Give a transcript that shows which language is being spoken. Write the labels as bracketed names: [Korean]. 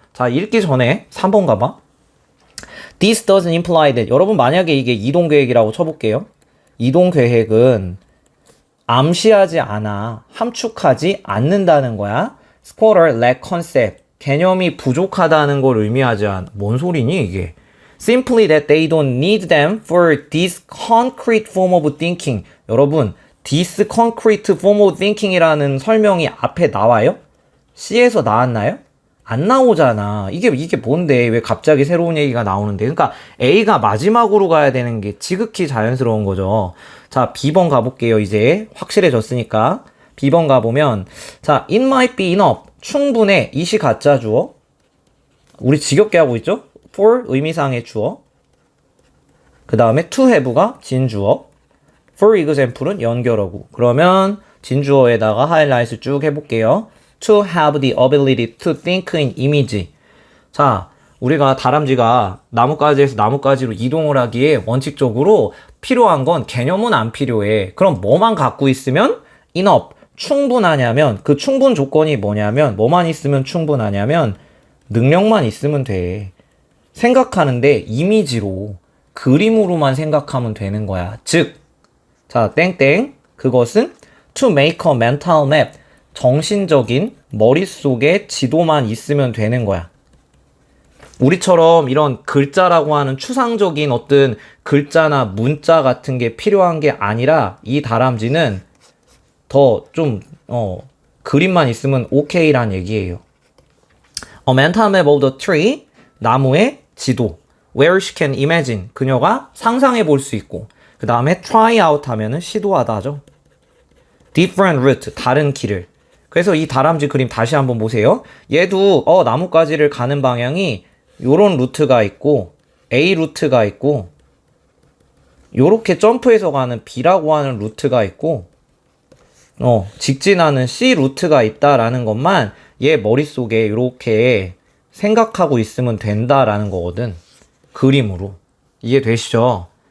[Korean] 자, 읽기 전에 3번 가봐. [English] This doesn't imply that. [Korean] 여러분 만약에 이게 이동계획이라고 쳐볼게요. 이동계획은 암시하지 않아, 함축하지 않는다는 거야. [English] Squatter lack concept. [Korean] 개념이 부족하다는 걸 의미하지 않아. 뭔 소리니 이게? [English] Simply that they don't need them for this concrete form of thinking. [Korean] 여러분, [English] this concrete form of thinking [Korean] 이라는 설명이 앞에 나와요? C에서 나왔나요? 안 나오잖아. 이게 뭔데? 왜 갑자기 새로운 얘기가 나오는데? 그러니까 A가 마지막으로 가야 되는 게 지극히 자연스러운 거죠. 자, B번 가볼게요. 이제 확실해졌으니까. B번 가보면, 자, [English] it might be enough. [Korean] 충분해. 이시 가짜 주어. 우리 지겹게 하고 있죠? for 의미상의 주어. 그 다음에 to have가 진주어. for example은 연결어고. 그러면 진주어에다가 하이라이트 쭉 해볼게요. [English] to have the ability to think in image. [Korean] 자, 우리가 다람쥐가 나뭇가지에서 나뭇가지로 이동을 하기에 원칙적으로 필요한 건 개념은 안 필요해. 그럼 뭐만 갖고 있으면 enough, 충분하냐면 그 충분 조건이 뭐냐면 뭐만 있으면 충분하냐면 능력만 있으면 돼. 생각하는데 이미지로 그림으로만 생각하면 되는 거야. 즉, 자, 땡땡 그것은 [English] to make a mental map, [Korean] 정신적인 머릿속에 지도만 있으면 되는 거야. 우리처럼 이런 글자라고 하는 추상적인 어떤 글자나 문자 같은 게 필요한 게 아니라 이 다람쥐는 더 좀 그림만 있으면 오케이란 얘기예요. [English] A mental map of the tree, [Korean] 나무의 지도. [English] Where she can imagine, [Korean] 그녀가 상상해 볼 수 있고. 그 다음에 try out 하면은 시도하다 하죠. [English] Different route, [Korean] 다른 길을. 그래서 이 다람쥐 그림 다시 한번 보세요. 얘도 나뭇가지를 가는 방향이 요런 루트가 있고 A 루트가 있고 요렇게 점프해서 가는 B라고 하는 루트가 있고 직진하는 C 루트가 있다라는 것만 얘 머릿속에 이렇게 생각하고 있으면 된다라는 거거든. 그림으로. 이해되시죠?